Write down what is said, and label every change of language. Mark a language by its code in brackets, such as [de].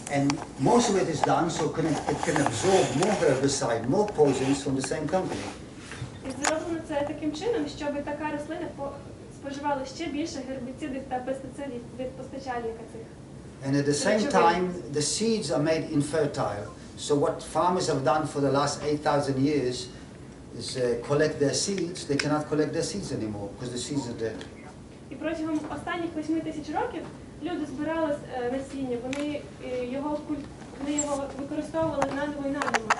[en] And most of it is done so it can absorb more herbicide, more poisons from the same company. [uk] І зроблено це таким чином, щоб така рослина споживала ще більше гербіцидів та пестицидів від постачальника цих. [en] And at the same time, the seeds are made infertile. So what farmers have done for the last 8,000 years is collect their seeds. They cannot collect their seeds anymore because the seeds are dead. [uk] І протягом останніх 8000 років люди збирали насіння, вони його використовували наново і наново.